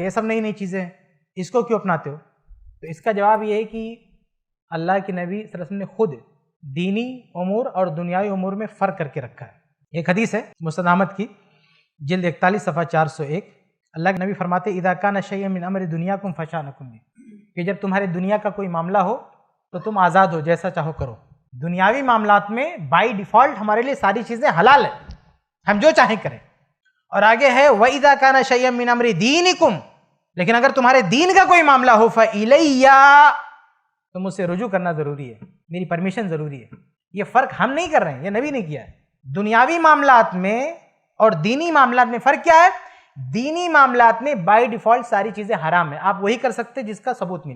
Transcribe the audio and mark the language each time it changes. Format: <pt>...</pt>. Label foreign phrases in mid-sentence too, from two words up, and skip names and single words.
<ur>یہ سب نئی نئی چیزیں ہیں، اس کو کیوں اپناتے ہو؟ تو اس کا جواب یہ ہے کہ اللہ کے نبی</ur> <ar>صلی اللہ علیہ وسلم</ar> <ur>نے خود دینی امور اور دنیاوی امور میں فرق کر کے رکھا ہے. ایک حدیث ہے مسند احمد کی، جلد 41 صفحہ 401. اللہ کے نبی فرماتے</ur> <ar>اذا کان شیء من امر دنیاکم فشانکم،</ar> <ur>کہ جب تمہارے دنیا کا کوئی معاملہ ہو تو تم آزاد ہو، جیسا چاہو کرو. دنیاوی معاملات میں</ur> <en>by default</en> <ur>ہمارے لیے ساری چیزیں حلال ہیں، ہم جو چاہیں کریں. اور آگے ہے</ur> <ar>وَإِذَا كَانَ شَيْئًا مِّنْ أَمْرِ دِينِكُمْ،</ar> <ur>لیکن اگر تمہارے دین کا کوئی معاملہ ہو فَإِلَيَّ، تو مجھ سے رجوع کرنا ضروری ہے، میری پرمیشن ضروری ہے. یہ فرق ہم نہیں کر رہے ہیں، یہ نبی نے کیا ہے. دنیاوی معاملات میں اور دینی معاملات میں فرق کیا ہے؟ دینی معاملات میں</ur> <en>by default</en> <ur>ساری چیزیں حرام ہیں، آپ وہی کر سکتے جس کا ثبوت ملے.</ur>